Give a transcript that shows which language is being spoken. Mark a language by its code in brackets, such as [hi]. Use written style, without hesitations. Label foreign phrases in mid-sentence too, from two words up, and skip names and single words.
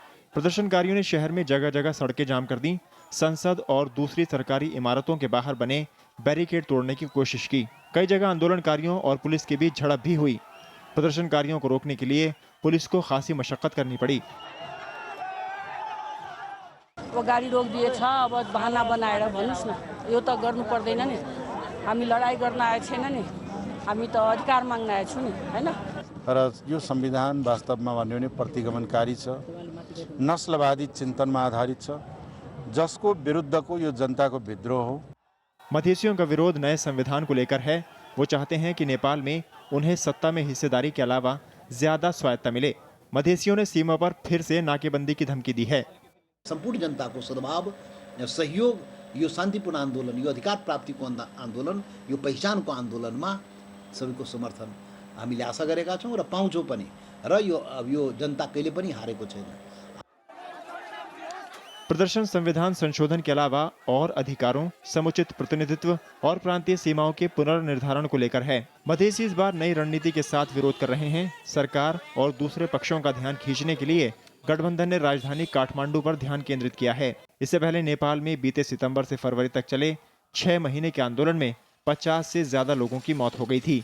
[hi] प्रदर्शनकारियों ने शहर में जगह जगह सड़कें जाम कर दी। संसद और दूसरी सरकारी इमारतों के बाहर बने बैरिकेड तोड़ने की कोशिश की। कई जगह आंदोलनकारियों और पुलिस के बीच झड़प भी हुई। प्रदर्शनकारियों को रोकने के लिए पुलिस को खासी मशक्कत करनी पड़ी। [ne] वो गाडी रोक दिए छ, अब बहाना बनाएर भन्नुस् न, यो त गर्नु पर्दैन नि। हामी लडाई गर्न आए छैन नि, हामी त अधिकार माग्न आए छु नि, हैन। तर यो संविधान वास्तवमा भन्यो भने प्रतिगमनकारी छ, नस्लवादी चिन्तनमा आधारित छ, जसको विरुद्धको यो जनताको विद्रोह हो। [hi] मधेसियों का विरोध नए संविधान को लेकर है। वो चाहते हैं कि नेपाल में उन्हें सत्ता में हिस्सेदारी के अलावा ज्यादा स्वायत्ता मिले। मधेसियों ने सीमा पर फिर से नाकेबंदी की धमकी दी है। [ne] संपूर्ण जनताको सद्भाव, सहयोग, यो शान्तिपूर्ण आन्दोलन, यो अधिकार प्राप्तिको आन्दोलन, यो पहिचानको आन्दोलनमा सबैको समर्थन हामीले आशा गरेका छौँ र पाउँछौँ पनि। र यो जनता कहिले पनि हारेको छैन। [hi] प्रदर्शन संविधान संशोधन के अलावा और अधिकारों, समुचित प्रतिनिधित्व और प्रांतीय सीमाओं के पुनर्निर्धारण को लेकर है। मधेसी इस बार नई रणनीति के साथ विरोध कर रहे हैं। सरकार और दूसरे पक्षों का ध्यान खींचने के लिए गठबंधन ने राजधानी काठमांडू पर ध्यान केंद्रित किया है। इससे पहले नेपाल में बीते सितंबर से फरवरी तक चले 6 महीने के आंदोलन में 50 से ज्यादा लोगों की मौत हो गई थी।